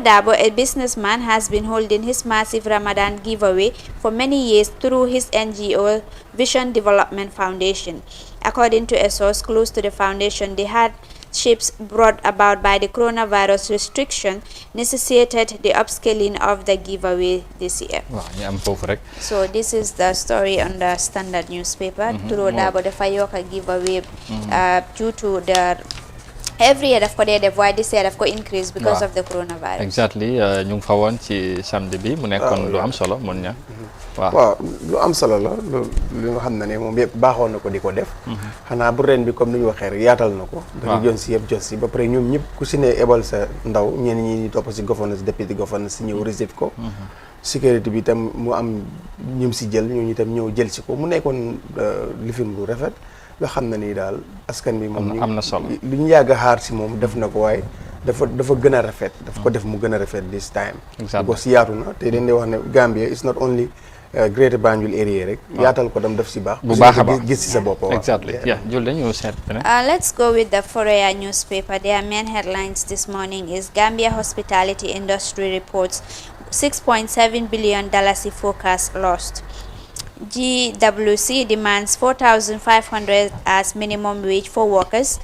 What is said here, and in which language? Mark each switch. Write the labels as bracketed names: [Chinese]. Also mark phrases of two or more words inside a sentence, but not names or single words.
[English] Dabo, a businessman, has been holding his massive Ramadan giveaway for many years through his NGO Vision Development Foundation. According to a source close to the foundation, the hardships brought about by the coronavirus restriction necessitated the upscaling of the giveaway this year. So this is the story on the Standard newspaper. Touro Dabo [Wolof] dafa yokk [English] giveaway due to the every year [Wolof] daf ko dee def waaye [English] this year [Wolof] daf ko [English] increase because of the coronavirus. Exactly. [Wolof] ñu ngi fa woon ci samedi bi mu nekkoon lu am solo mun ña waaw lu am solo la lu nga xam ne moom yëpp baaxoon na ko di ko def xanaa bu ren bi comme ni ñu waxee rek yaatal na ko dañu jon si yëpp jot si ba pare ñoom ñëpp ku si ne ebal sa ndaw ñenn ñi topp si gouvernance deputy gouvernance si ñëw receive ko sécurité bi itam mu am ñum si jël ñooñu itam ñëw jël si ko mu nekkoon lifin lu rafet loo xam ne nii daal askan bi moom am na solo lu ñu yàgg a xaar si moom def na ko waaye dafa gën a rafet daf ko def mu gën a rafet [English] this time [Wolof] ko si yaatu na te dañ lay wax ne [English] Gambia is not only Greater Banjul area [Wolof] rek yaatal ko dem def si baax bu baax a baax gis si sa bopp exactly Jules ñu seet [English] let's go with the Foroyaa newspaper. Their main headlines this morning is Gambia hospitality industry reports $6.7 billion forecast lost. GWC demands 4,500 as minimum wage for workers.